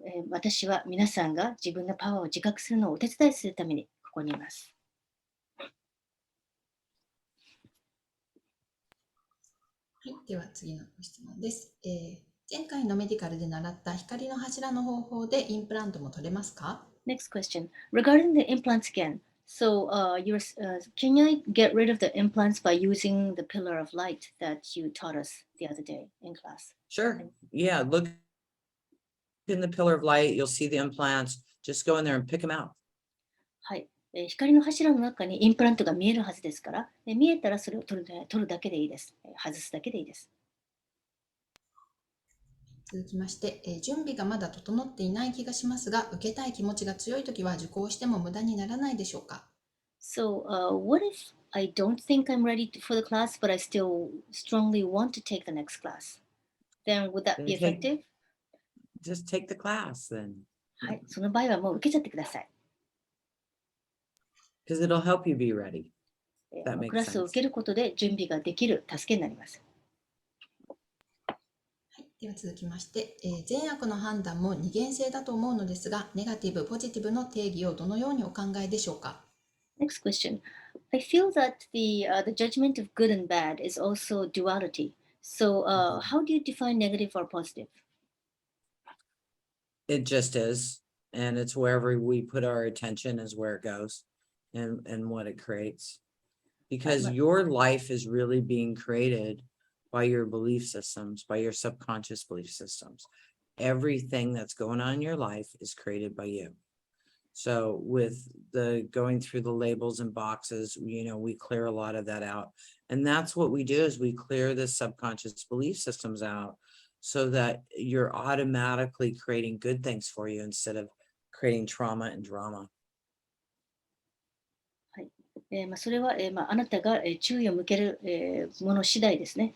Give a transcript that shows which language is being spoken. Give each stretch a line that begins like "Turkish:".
Japanese: 私は皆さんが自分のパワーを自覚するのをお手伝いするためにここにいます。はい、では次のご質問です。前回のメディカルで習った光の柱の方法でインプラントも取れますか？
English: Next question. Regarding the implants again. So, can I get rid of the implants by using the pillar of light that you taught us the other day in class? Sure. Yeah. Look in the pillar of light. You'll see the implants. Just go in there and pick them out.
Japanese: はい。光の柱の中にインプラントが見えるはずですから、見えたらそれを取るだけでいいです。外すだけでいいです。続きまして、準備がまだ整っていない気がしますが、受けたい気持ちが強いときは受講しても無駄にならないでしょうか？
English: So, what if I don't think I'm ready for the class, but I still strongly want to take the next class? Then would that Then be effective? Just take the class then.
Japanese: はい。その場合はもう受けちゃってください。
English: Because it'll help you be ready. That
Japanese: ク
English: makes
Japanese: ラスを
English: sense.
Japanese: 受けることで準備ができる助けになります。はい、では続きまして、善悪の判断も二元性だと思うのですが、ネガティブ、ポジティブの定義をどのようにお考えでしょうか？
English: Next question. I feel that the judgment of good and bad is also duality. So, how do you define negative or positive? It just is. And it's wherever we put our attention is where it goes and what it creates. Because your life is really being created by your belief systems, by your subconscious belief systems. Everything that's going on in your life is created by you. So with the going through the labels and boxes, we clear a lot of that out. And that's what we do is we clear the subconscious belief systems out so that you're automatically creating good things for you instead of creating trauma and drama.
Japanese: はい。それは、あなたが、注意を向ける、もの次第ですね。